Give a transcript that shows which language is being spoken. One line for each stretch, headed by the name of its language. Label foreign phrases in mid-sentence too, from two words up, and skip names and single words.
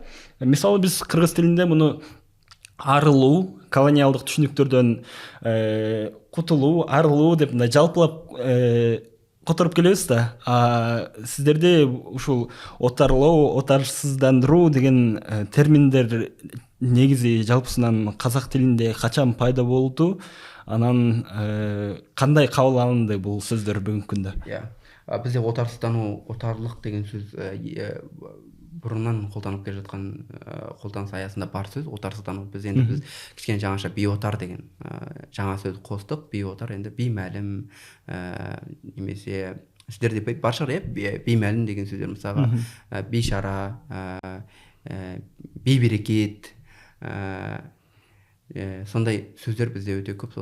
Kyrgyz: Мисалы биз кыргыз тилинде муну арылуу, колониалдык түшүнүктөрдөн кутулуу, арылуу деп мындай жалпылап которуп келебиз да. Сиздерде ушул отарлоо, отарсыздандыруу деген терминдер негизи жалпысынан казак тилинде качан пайда болду? Анан кандай кабыл алынды бул сөздөр бүгүнкү күндө?
Kazakh: Бизде отарсыздануу, отарлык деген сөз бұрыннан қолданып келе жатқан қолданыс аясында бар сөз. Отарсыздану біз кішкене жаңаша бейотар деген жаңа сөз қостық. Бейотар енді беймәлім немесе сіздерде бар шығар, беймәлім деген сөздер, мысалға бейшара, бейберекет, сондай сөздер бізде өте көп.